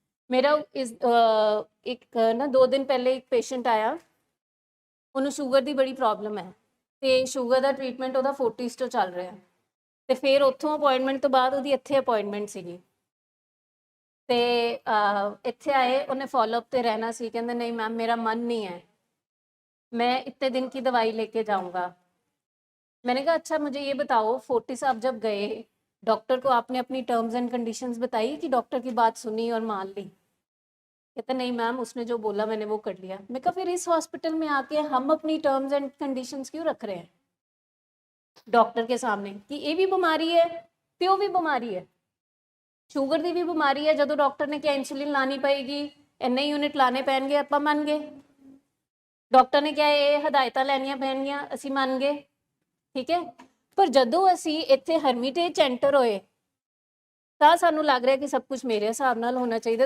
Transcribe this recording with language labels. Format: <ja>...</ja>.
<pa>ਮੇਰਾ ਇੱਕ ਨਾ 2 ਦਿਨ ਪਹਿਲੇ ਇੱਕ ਪੇਸ਼ੈਂਟ ਆਇਆ, ਉਹਨੂੰ ਸ਼ੂਗਰ ਦੀ ਬੜੀ ਪ੍ਰੋਬਲਮ ਹੈ ਤੇ ਸ਼ੂਗਰ ਦਾ ਟ੍ਰੀਟਮੈਂਟ ਉਹਦਾ 40s ਤੋਂ ਚੱਲ ਰਿਹਾ, ਤੇ ਫਿਰ ਉੱਥੋਂ ਅਪਾਇੰਟਮੈਂਟ ਤੋਂ ਬਾਅਦ ਉਹਦੀ ਇੱਥੇ ਅਪਾਇੰਟਮੈਂਟ ਸੀਗੀ, ਤੇ ਇੱਥੇ ਆਏ, ਉਹਨੇ ਫੋਲੋਅਪ ਤੇ ਰਹਿਣਾ ਸੀ, ਕਹਿੰਦੇ ਨਹੀਂ ਮੈਮ ਮੇਰਾ ਮਨ ਨਹੀਂ ਹੈ,</pa> <hi>मैं इतने दिन की दवाई लेके जाऊंगा। मैंने कहा अच्छा मुझे ये बताओ, फोर्टी साहब जब गए डॉक्टर को आपने अपनी टर्म्स एंड कंडीशंस बताई कि डॉक्टर की बात सुनी और मान ली? कहते नहीं मैम, उसने जो बोला मैंने वो कर लिया। मैं कहा फिर इस हॉस्पिटल में आके हम अपनी टर्म्स एंड कंडीशंस क्यों रख रहे हैं डॉक्टर के सामने कि ये भी बीमारी है</hi> <pa>ਤੇ ਉਹ ਵੀ ਬਿਮਾਰੀ ਹੈ, ਸ਼ੂਗਰ ਦੀ ਵੀ ਬਿਮਾਰੀ ਹੈ। ਜਦੋਂ ਡਾਕਟਰ ਨੇ ਕਿਹਾ ਇਨਸੂਲਿਨ ਲਾਣੀ ਪਏਗੀ, ਇੰਨੇ ਯੂਨਿਟ ਲਾਣੇ ਪੈਣਗੇ, ਆਪਾਂ ਮੰਨ ਗਏ। ਡਾਕਟਰ ਨੇ ਕਿਹਾ ਇਹ ਹਦਾਇਤਾਂ ਲੈਣੀਆਂ ਪੈਣਗੀਆਂ, ਅਸੀਂ ਮੰਨ ਗਏ, ਠੀਕ ਹੈ। ਪਰ ਜਦੋਂ ਅਸੀਂ ਇੱਥੇ ਹਰਮਿਟੇਜ ਐਂਟਰ ਹੋਏ ਤਾਂ ਸਾਨੂੰ ਲੱਗ ਰਿਹਾ ਕਿ ਸਭ ਕੁਝ ਮੇਰੇ ਹਿਸਾਬ ਨਾਲ ਹੋਣਾ ਚਾਹੀਦਾ।</pa>